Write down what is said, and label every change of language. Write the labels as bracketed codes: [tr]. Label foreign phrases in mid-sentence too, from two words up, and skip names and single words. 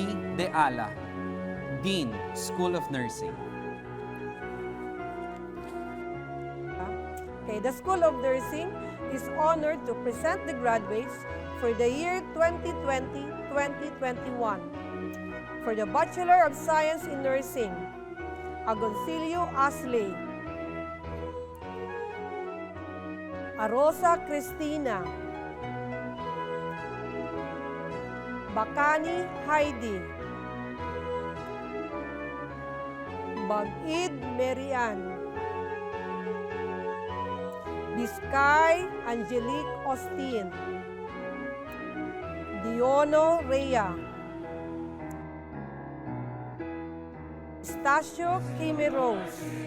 [en] De Ala, Dean, School of Nursing. Okay, the School of Nursing is honored to present the graduates for the year 2020-2021. For the Bachelor of Science in Nursing, Agoncillo Asley, Arosa Cristina, Bacani Heidi, Bagid Marian, Biscay Angelique Austin, Diono Rhea, Estacio Kimi Rose,